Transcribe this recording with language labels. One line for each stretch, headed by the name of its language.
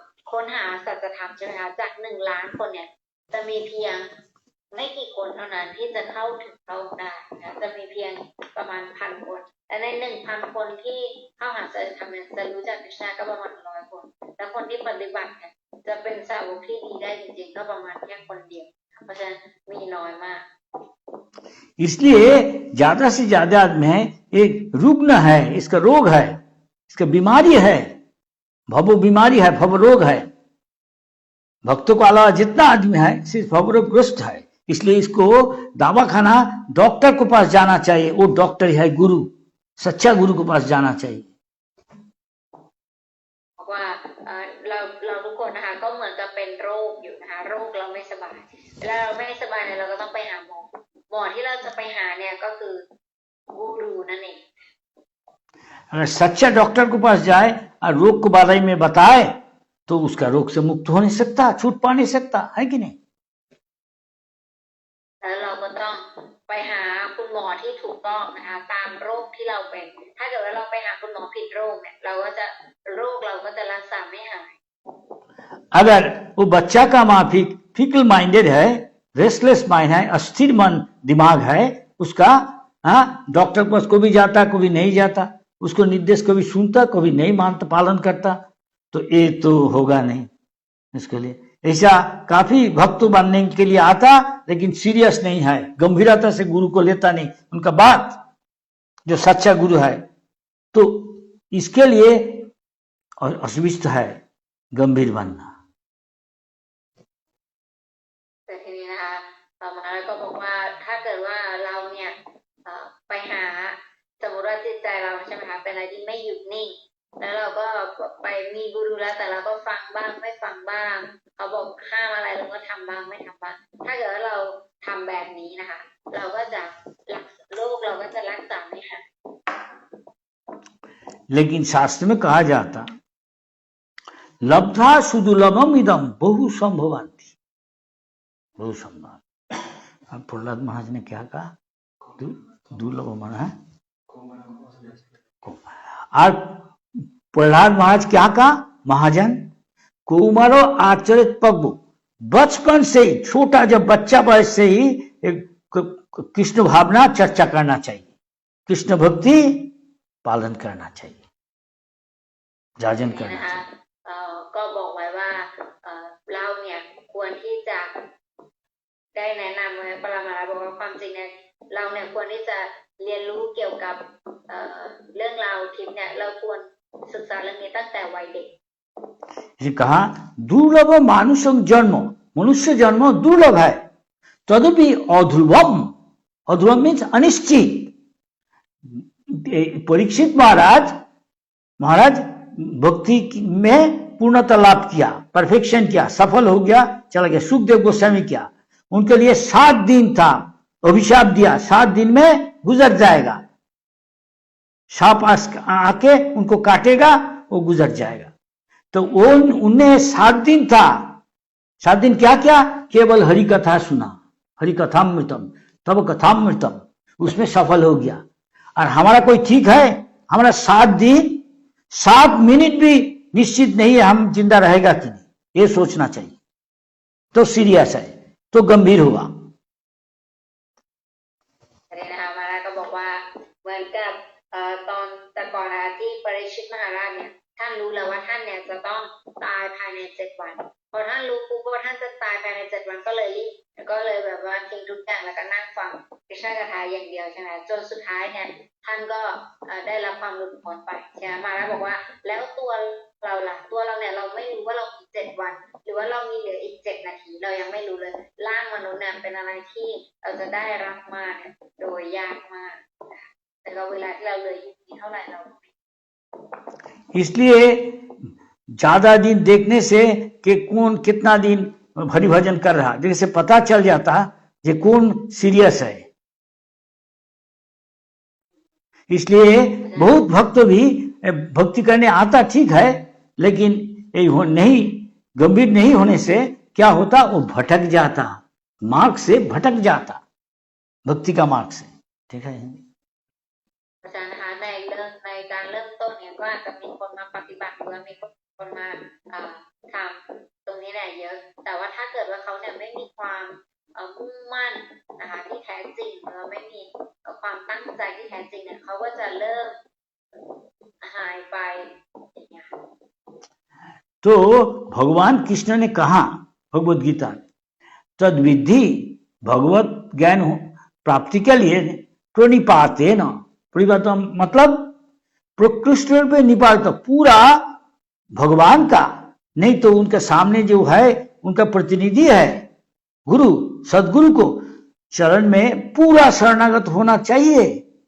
Thai: ค้นหาสัจธรรมใช่ไหมคะจาก1 ล้านคนเนี่ยจะมีเพียงไม่กี่คนเท่านั้นที่จะเข้าถึงเราได้นะจะมีเพียงประมาณ1,000 คนและใน 1,000 คนที่เข้าหาสัจธรรมเนี่ยจะรู้จักคริสต์ก็ประมาณ100 คนและคนที่ปฏิบัติเนี่ยจะเป็นสาวกที่ดีได้จริงๆก็ประมาณแค่คนเดียวเพราะฉะนั้นมีน้อยมาก
Hindi: इसलिए ज्यादा से ज्यादा में एक रुग्ण है, इसका रोग है, इसका बीमारी है, भव बीमारी है, भव रोग है। भक्तों को अलावा जितना आदमी है सिर्फ भवरोगग्रस्त है। इसलिए इसको दवाखाना डॉक्टर के पास जाना चाहिए। वो डॉक्टर है गुरु, सच्चा गुरु के पास जाना चाहिए।
Thai: ว่าเราทุกคนนะคะก็เหมือนกับเป็นโรคอยู่นะคะโรคเราไม่สบายเวลาเราไม่สบายเนี่ยเราก็ต้องไปหาหมอที่เราจะไปหาเนี่ยก็คือกูรูนั่นเอง
Hindi: अगर सच्चा डॉक्टर के पास जाए और रोग के बारे में बताए तो उसका रोग से मुक्त हो नहीं सकता, छूट पा नहीं सकता, है कि नहीं?
Thai: แล้วเราก็ต้องไปหาคุณหมอที่ถูกต้องนะคะตามโรคที่เราเป็นถ้าเกิดว่าเราไปหาคุณหมอผิดโรคเนี่ยโรคเราก็จะรักษาไม่หาย
Hindi: अगर वो बच्चा का माँ
English: fickle minded
Hindi: है,
English: restless mind
Hindi: है, अस्थिर मन दिमाग है उसका, डॉक्टर के पास कभी जाता कभी नहीं जाता, उसको निर्देश कभी सुनता कभी नहीं मानता पालन करता, तो ये तो होगा नहीं। इसके लिए ऐसा काफी भक्त बनने के लिए आता लेकिन सीरियस नहीं है, गंभीरता से गुरु को लेता नहीं उनका बात, जो सच्चा गुरु है। तो इसके लिए असुविधा है गंभीर बनना।
Thai: แต่ทีนี้นะคะต่อมาแล้วก็บอกว่าถ้าเกิดว่าเราเนี่ยไปหาสมมติว่าจิตใจเราใช่ไหมคะเป็นอะไรที่ไม่หยุดนิ่งแล้วเราก็ไปมีกูรูแล้วแต่เราก็ฟังบ้างไม่ฟังบ้างเขาบอกห้ามอะไรเราก็ทำบ้างไม่ทำบ้างถ้าเกิดว่าเราทำแบบนี้นะคะเราก็จะโรคเราก็จะรักษาไม่หาย
Hindi: लेकिन शास्त्र में कहा जाता
Sanskrit: लब्धा सुदुर्लभम इदम बहु संभवांति,
Hindi: बहु संभव। अब प्रहलाद महाराज ने क्या कहा? दुर्लभ माना है। और प्रहलाद महाराज क्या कहा?
Sanskrit: महाजन कुमारो आचरित पग,
Hindi: बचपन से ही छोटा जब बच्चा वयस से ही कृष्ण भावना चर्चा करना चाहिए, कृष्ण भक्ति पालन करना चाहिए, जाजन करना चाहिए।
Thai: ก็บอกไว้ว่าเราเนี่ยควรที่จะได้แนะนำไว้ปรมาราบอกว่าความจริงเนี่ยเราเนี่ยควรที่จะเรียนรู้เกี่ยวกับเรื่องราวทิพย์เนี่ยเราควรศึกษาเรื่องนี้ตั้งแต่วัยเด็ก
Hindi: कहा दुर्लभ मानुष जन्म, मनुष्य जन्म दुर्लभ है,
Sanskrit: तदपि अध्रुवम,
Hindi: अध्रुवम मीन्स अनिश्चित। परीक्षित महाराज भक्ति में पूर्णता लाभ किया, परफेक्शन किया, सफल हो गया, चला गया। सुखदेव गोस्वामी किया, उनके लिए 7 दिन था, अभिशाप दिया 7 दिन में गुजर जाएगा, सांप आके उनको काटेगा, वो गुजर जाएगा। तो वो उन्हें 7 दिन था, 7 दिन क्या किया? केवल हरि कथा सुना,
Sanskrit: हरि कथामृतम तब कथामृतम,
Hindi: उसमें सफल हो गया। और हमारा कोई ठीक है? हमारा 7 दिन 7 मिनट भी निश्चित नहीं है हम जिंदा रहेगा कि नहीं, ये सोचना चाहिए। तो सीरियस है, तो गंभीर हुआ।
Thai: อันนี้นะคะมาราก็บอกว่าเหมือนกับตอนแต่ก่อนนะคะที่ปริชิตมหาราชเนี่ยท่านรู้แล้วว่าท่านเนี่ยจะต้องตายภายใน7 วันพอท่านรู้ปุ๊บว่าท่านจะตายภายใน7 วันก็เลยรีบก็เลยแบบว่าทิ้งทุกอย่างแล้วก็นั่งฟังพิชากถาอย่างเดียวใช่ไหมจนสุดท้ายเนี่ยท่านก็ ได้รับความหลุดพ้นไปใช่ไหมมาราบอกว่าแล้วตัวเราล่ะตัวเราเนี่ยเราไม่รู้ว่าเรามี7 วันหรือว่าเรามีเหลืออีก7 นาทีเรายังไม่รู้เลยร่างมนุษย์เนี่ยเป็นอะไรที่เราจะได้รับมาเนี่ยโดยยากมากแต่ก็เวลาที่เราเหลืออยู่มีเท่าไหร่เรา
Hindi: इसलिए ज्यादा दिन देखने से कि कौन कितना दिन हरि भजन कर रहा, जैसे पता चल जाता कि कौन सीरियस है। इसलिए बहुत भक्त भी भक्ति करने आता ठीक है, लेकिन नहीं गंभीर नहीं होने से क्या होता, वो भटक जाता, मार्ग से भटक जाता, भक्ति का मार्ग से। ठीक है
Thai: อาจารย์นะคะในการเริ่มต้นเนี่ยก็อาจจะมีคนมาปฏิบัติหรือว่ามีคนมาทำตรงนี้แหละเยอะแต่ว่าถ้าเกิดว่าเขาเนี่ยไม่มีความมุ่งมั่นนะคะที่แท้จริงหรือไม่มีความตั้งใจที่แท้จริงเนี่ยเขาก็จะเริ่มหายไปอย่างเงี้ย
Hindi: तो भगवान कृष्ण ने कहा भगवत गीता, तद विधि भगवत ज्ञान प्राप्ति के लिए प्रणिपाते न, प्रणिपात मतलब प्रकृष्ट पे निपात, पूरा भगवान का नहीं तो उनके सामने जो है उनका प्रतिनिधि है गुरु, सदगुरु को चरण में पूरा शरणागत होना चाहिए।